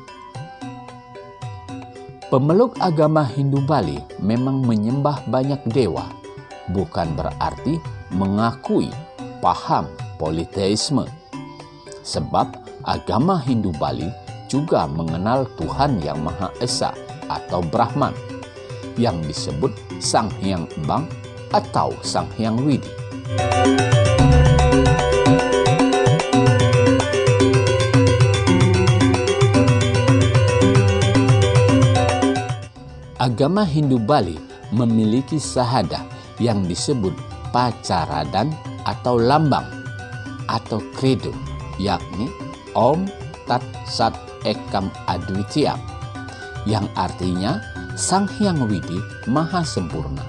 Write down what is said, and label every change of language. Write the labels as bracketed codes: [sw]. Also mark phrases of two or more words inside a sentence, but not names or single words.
[id] Pemeluk agama Hindu Bali memang menyembah banyak dewa, bukan berarti mengakui paham politeisme. Sebab agama Hindu Bali juga mengenal Tuhan Yang Maha Esa atau Brahman, yang disebut Sang Hyang Embang atau Sang Hyang Widi. Agama Hindu Bali memiliki sahadah yang disebut Pacaradan atau lambang atau kredo, yakni [sa] Om Tat Sat Ekam Adwitya, [id] yang artinya Sang Hyang Widi Maha Sempurna.